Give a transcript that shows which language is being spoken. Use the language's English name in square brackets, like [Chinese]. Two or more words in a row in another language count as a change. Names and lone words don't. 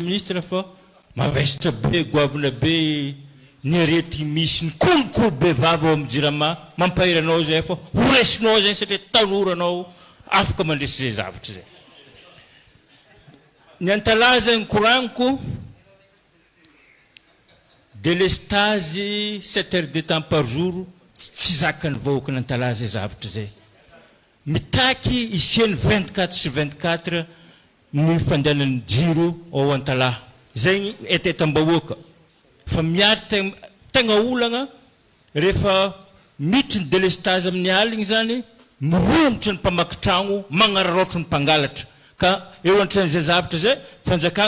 [Malagasy] ministre fa mavesatra be goavina be ny arety misy ny kolokolo be vava ao amin'ny jirama mampahiranao zay fa horesinao zay satria tanoranao afaka mandresy zay zavatra zay ny Antala zay ny koragniko [French] délestage 7 heures de temps par jour [Malagasy] tsy zakany vahoaka ny Antala zay zavatra zay mitaky isiany 24 sur 24 ny fandehanany jiro ao Antala zay etetam-bahoaka fa miary tegna olagna rehefa miditry ny délestage amin'ny aligny zany miromotry ny mpamaky tragno magnararaotry ny mpangalatra ka eo antran'izay zavatra zay fanjakagna